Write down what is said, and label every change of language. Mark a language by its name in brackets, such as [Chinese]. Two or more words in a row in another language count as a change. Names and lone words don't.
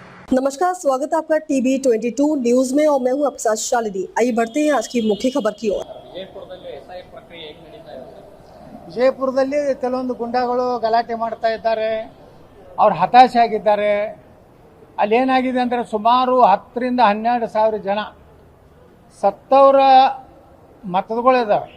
[Hindi] नमस्कार, स्वागत है आपका टीवी 22 न्यूज में और मैं हूं आपके साथ शालिनी। आइए बढ़ते हैं आज की मुख्य खबर की ओर। [Kannada] ವಿಜಯಪುರದಲ್ಲಿ ಕೆಲವೊಂದು ಗುಂಡಾಗಳು ಗಲಾಟೆ ಮಾಡ್ತಾ ಇದ್ದಾರೆ. ಅವರು ಹತಾಶೆ ಆಗಿದ್ದಾರೆ. ಅಲ್ಲಿ ಏನಾಗಿದೆ ಅಂದರೆ ಸುಮಾರು 10 ರಿಂದ 12 ಸಾವಿರ ಜನ ಸತ್ತವರ ಮತಗಳಿದ್ದಾವೆ.